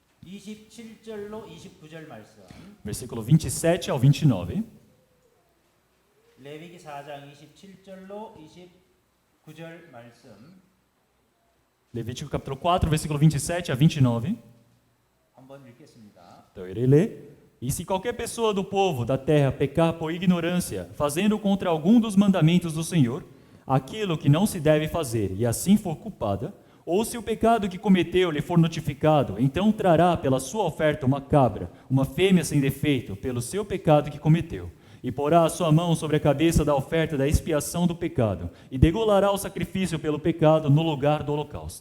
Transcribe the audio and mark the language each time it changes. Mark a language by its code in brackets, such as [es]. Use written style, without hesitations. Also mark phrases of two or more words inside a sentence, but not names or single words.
[ko] 27절로 29절 말씀. [pt] Versículo 27 ao 29. [ko] 레위기 4장 27절로 29절 말씀. [pt] Levítico capítulo 4, versículo 27 a 29. [ko] 한번 읽겠습니다. [pt] Então eu irei ler. E se qualquer pessoa do povo da terra pecar por ignorância, fazendo contra algum dos mandamentos do Senhor, aquilo que não se deve fazer, e assim for culpada, ou se o pecado que cometeu lhe for notificado, então trará pela sua oferta uma cabra, uma fêmea sem defeito, pelo seu pecado que cometeu, e porá a sua mão sobre a cabeça da oferta da expiação do pecado, e degolará o sacrifício pelo pecado no lugar do holocausto.